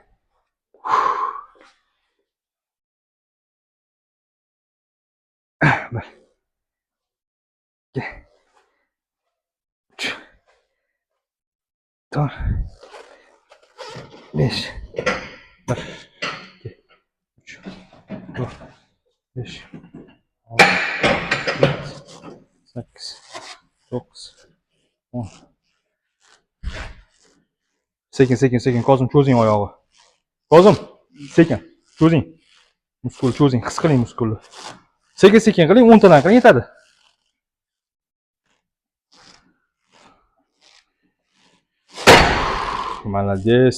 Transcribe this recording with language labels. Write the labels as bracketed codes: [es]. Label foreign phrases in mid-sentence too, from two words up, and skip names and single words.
[tr] Bir, iki, üç, dört, beş, bir, iki, üç, dört, beş, altı, yedi, sekiz, dokuz, on. [uz] Sekin, Kozim, cho'zing oyog'i. Kozim, sekin, cho'zing. Muskul cho'zing, his qiling muskulni. Sekin qiling, 10 tadan qiling yetadi. [ru] Молодец.